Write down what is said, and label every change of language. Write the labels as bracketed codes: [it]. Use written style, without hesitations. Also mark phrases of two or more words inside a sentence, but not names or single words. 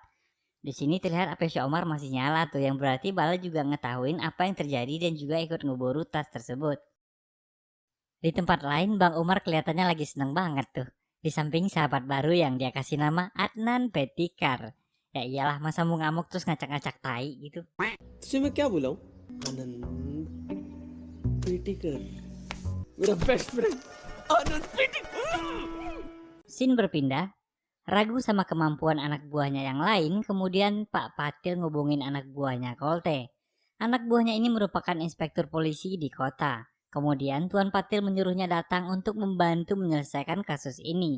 [id] Di sini terlihat HP si Omar masih nyala tuh, yang berarti Bala juga ngetahuin apa yang terjadi dan juga ikut ngeburu tas tersebut. Di tempat lain Bang Umar kelihatannya lagi seneng banget tuh. Di samping sahabat baru yang dia kasih nama Adnan Petikar. Ya iyalah, masa mau ngamuk terus ngacak-ngacak tai gitu. [hi] तुझे मैं क्या बोला हूँ आनंद पेटिकर मेरा [en] best friend [hi] आनंद पेटिकर. [id] Scene berpindah. Ragu sama kemampuan anak buahnya yang lain, kemudian Pak Patil ngubungin anak buahnya Kolte. Anak buahnya ini merupakan inspektur polisi di kota. Kemudian Tuan Patil menyuruhnya datang untuk membantu menyelesaikan kasus ini.